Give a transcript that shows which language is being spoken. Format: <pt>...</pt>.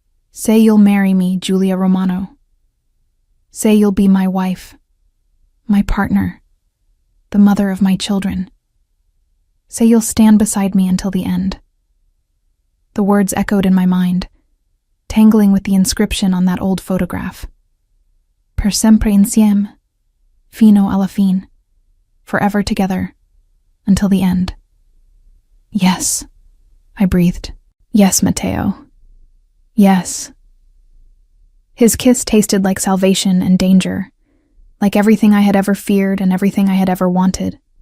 <en>"Say you'll marry me, Giulia Romano. Say you'll be my wife, my partner, the mother of my children. Say you'll stand beside me until the end." The words echoed in my mind, tangling with the inscription on that old photograph.</en> <it>"Per sempre insieme, fino alla fine."</it> <en>Forever together, until the end. "Yes," I breathed. "Yes, Matteo. Yes." His kiss tasted like salvation and danger, like everything I had ever feared and everything I had ever wanted.</en>